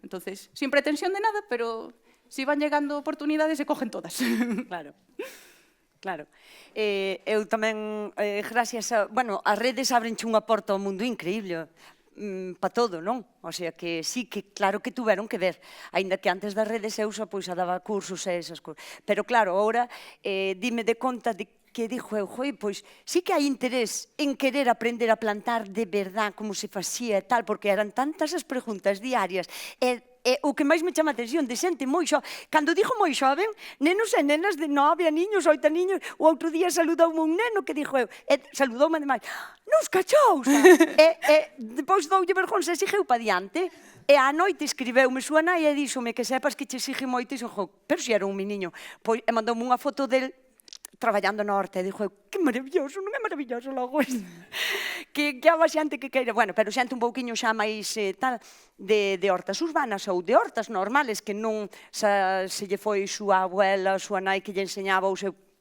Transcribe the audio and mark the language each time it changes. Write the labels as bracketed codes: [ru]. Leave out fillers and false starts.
[es] Entonces, sin pretensión de nada, pero si van llegando oportunidades, se cogen todas. [gl] Claro. Claro. Eu tamén, gracias a... Bueno, as redes abrenche unha porta ao mundo increíble, para todo, non? O sea, que sí, que claro que tuveron que ver. Ainda que antes das redes eu xa daba cursos e esas cousas. Pero claro, agora dime de conta de que dixo eu, pois sí que hai interés en querer aprender a plantar de verdad como se facía e tal, porque eran tantas as preguntas diarias e o que máis me chama a atención de xente moi xo... Cando dixo moi xoven, nenos e nenas de 9 aniños, 8 aniños, o outro día saludoume un neno que dixo eu, saludoume ademais, nos cachous! Depois doulle vergonza e xigeu pa diante. E á noite escribeume súa nai e díxome que sepas que che sigue moito e dixo, pero si era un meniño. Pois, e mandoume unha foto del traballando na horta, e dixo, que maravilloso, non é maravilloso logo isto? Que haba xente que queira, bueno, pero xente un pouquiño xa máis tal, de hortas urbanas ou de hortas normales, que non se lle foi súa abuela, súa nai que lle enseñaba o seu...